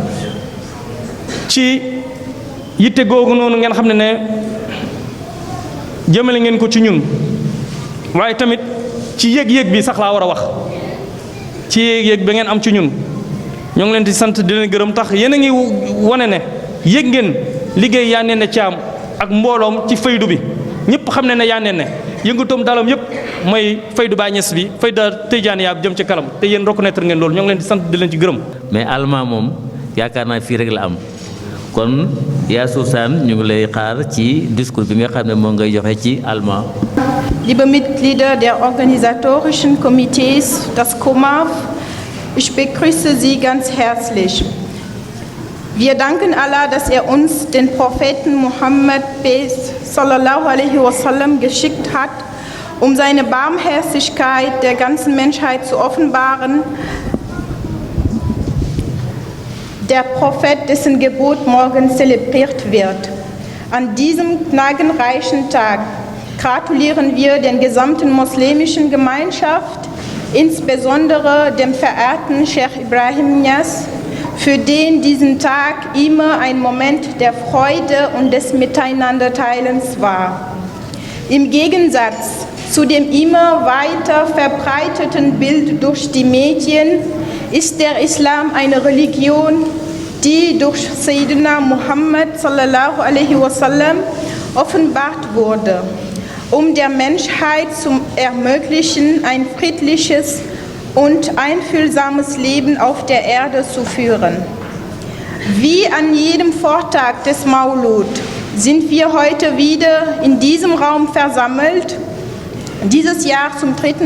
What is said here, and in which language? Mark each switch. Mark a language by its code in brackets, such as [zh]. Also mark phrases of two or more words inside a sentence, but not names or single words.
[wo] ci yitte googu noonu ngeen xam ne jëmale ngeen ko ci ñun waaye tamit ci yëg-yëg bi sax laa war a wax ci yëg-yëg ba ngeen am ci ñun ñoo ngi leen di sant di leen gërëm tax yéen a ngi wane ne yëg ngeen liggéey yaa ne Caam ak mbooloom ci faydu bi ñëpp xam ne yaa ne yëngatoom dalam yëpp mooy faydu Baay Ñas bi fayda Tijaaniya jëm ci kalam te yéen reconnaître ngeen loolu ñoo ngi leen di sant di leen ci gërëm. mais Alma moom yaakaar naa fii rek la am kon yaa Susan ñu ngi lay xaar ci discours bi nga xam ne moo ngay joxe ci Alma. [de] Liebe Mitglieder der organisatorischen Komitees des Komaf, ich begrüße Sie ganz herzlich. Wir danken Allah, dass er uns den Propheten Muhammad [ar] صلى الله عليه وسلم [de] geschickt hat, um seine Barmherzigkeit der ganzen Menschheit zu offenbaren. Der Prophet, dessen Geburt morgen zelebriert wird. An diesem gnadenreichen Tag gratulieren wir der gesamten muslimischen Gemeinschaft, insbesondere dem verehrten Sheikh Ibrahim Niass, für den diesen Tag immer ein Moment der Freude und des Miteinanderteilens war. Im Gegensatz zu dem immer weiter verbreiteten Bild durch die Medien ist der Islam eine Religion, die durch Sayyidina Muhammad [ar] صلى الله عليه وسلم [de] offenbart wurde, um der Menschheit zu ermöglichen, ein friedliches und einfühlsames Leben auf der Erde zu führen. Wie an jedem Vortag des Maulud sind wir heute wieder in diesem Raum versammelt, dieses Jahr zum 3.